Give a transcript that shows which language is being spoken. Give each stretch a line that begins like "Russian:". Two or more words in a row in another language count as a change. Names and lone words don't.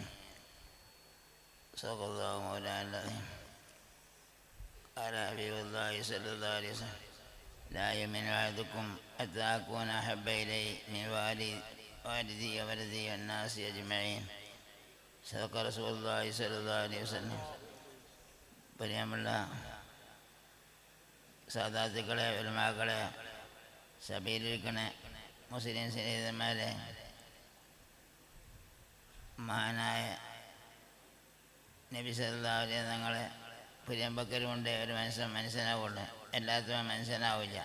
Arabic: صدق الله مولانا العظيم. قال حبيب الله صلى الله عليه وسلم: لا يؤمن أحدكم حتى أكون أحب إليه من والدي وولدي والناس أجمعين. صدق رسول الله صلى الله عليه وسلم.
Malayalam: പ്രിയമുള്ള സാദാത്തുക്കളെ, ഉലമാക്കളെ, സഭയിലിരിക്കണ മുസ്ലിം സ്നേഹിതന്മാരെ, മഹാനായ നബി
Arabic: صلى الله عليه وسلم
Malayalam: തങ്ങളെ പ്രിയമ്പക്കലുകൊണ്ട് ഒരു മനുഷ്യനാവുള്ളൂ, എല്ലാത്തിനും മനുഷ്യനാവില്ല.